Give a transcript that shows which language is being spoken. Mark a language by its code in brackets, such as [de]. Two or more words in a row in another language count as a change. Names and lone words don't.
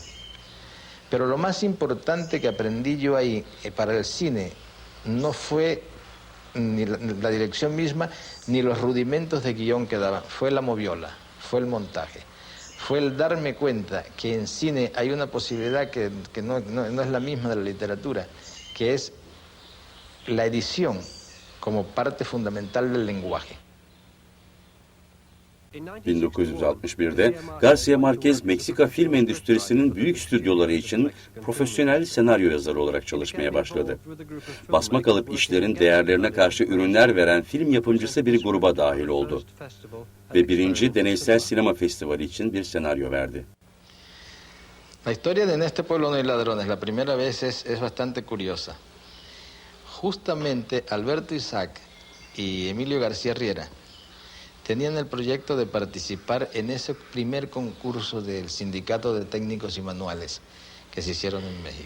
[es] Pero lo más importante que aprendí yo ahí para el cine no fue ni la dirección misma, ni los rudimentos de guión que daban, fue la moviola, fue el montaje. Fue el darme cuenta que en cine hay una posibilidad que no es la misma de la literatura, que es la edición como parte fundamental del lenguaje. [tr] 1961'de Garcia Marquez, Meksika film endüstrisinin büyük stüdyoları için profesyonel senaryo yazarı olarak çalışmaya başladı. Basma kalıp işlerin değerlerine karşı ürünler veren film yapımcısı bir gruba dahil oldu. Ve 1. Deneysel Sinema Festivali için bir senaryo verdi. [es] La historia de En este pueblo no hay ladrones, la primera vez es bastante curiosa. Justamente Alberto Isaac y Emilio García Riera tenían el proyecto de participar en ese primer concurso del Sindicato de Técnicos y Manuales que se hicieron en México.